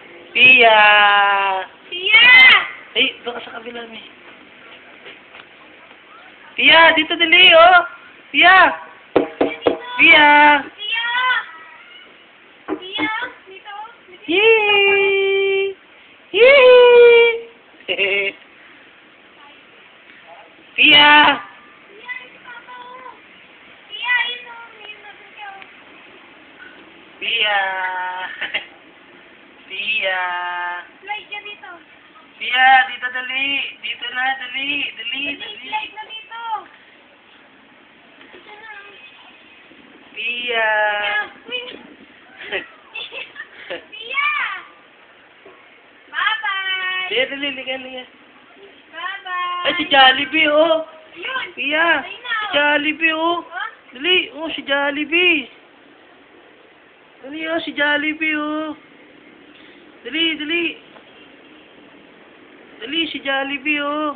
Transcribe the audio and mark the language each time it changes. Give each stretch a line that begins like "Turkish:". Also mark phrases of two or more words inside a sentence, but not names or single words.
Filipino: Pia! Pia! Ay, doon ka sa kabila, may. Pia, dito dali, oh! Pia! Pia! Pia! Pia! Dito. Yee! Yee! Pia! Pia, ito papa oh. Pia, yun oh. Yun na ikaw. Pia! Pia! Slide ka dito. Pia, dito dali! Dito na, dali! Dali, dali! Slide na dito. Ito na. Pia! Pia! Bye-bye! Pia, dali, ligan, ligan. Bye-bye! Ay, si Jollibee, oh! Ayun! Pia! Ayun na, Si oh. Jollibee, oh! Oh? Dali, oh, si Jollibee! Dali, oh, si Jollibee, oh! Dali, dali! Dali, si Jollibee, oh!